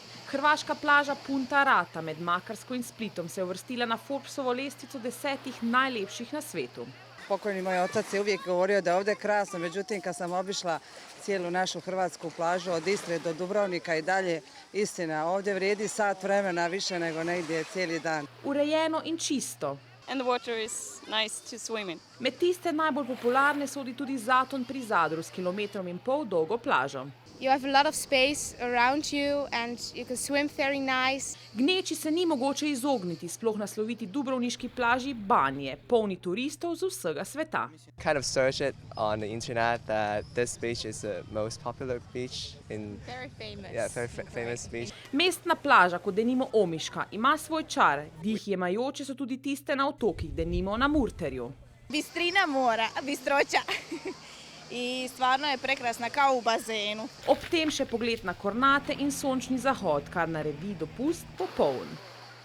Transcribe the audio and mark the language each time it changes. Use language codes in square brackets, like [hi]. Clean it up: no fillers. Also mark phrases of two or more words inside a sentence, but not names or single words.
[sl] Hrvaška plaža Punta Rata med Makarsko in Splitom se je uvrstila na Forbesovo lestvicu 10 najlepših na svetu. [hr] Pokojni moj otac je uvijek govorio da je ovdje krasno, međutim kad sam obišla cijelu našu hrvatsku plažu od Istre do Dubrovnika i dalje, istina, ovdje vrijedi sat vremena više nego negdje cijeli dan. [sl] Urejeno in čisto. [en] And the water is nice to swim in. [sl] Med tiste najbolj popularne sodi tudi Zaton pri Zadru s 1,5 kilometra dolgo plažo. [en] You have a lot of space around you and you can swim very nice. [sl] Gneči se ni mogoče izogniti, sploh na sloviti dubrovniški plaži Banje, polni turistov z vsega sveta. [en] Kind of searched it on the internet that this beach is the most popular beach in Very famous. famous beach. [sl] Mestna plaža, kot denimo Omiška, ima svoj čar, dih jemajoče so tudi tiste na otokih, denimo na Murterju. [hr] Bistrina mora, bistroća. I stvarno je prekrasna kao u bazenu. [sl] Ob tem še pogled na Kornate in sončni zahod, kar naredi dopust popoln.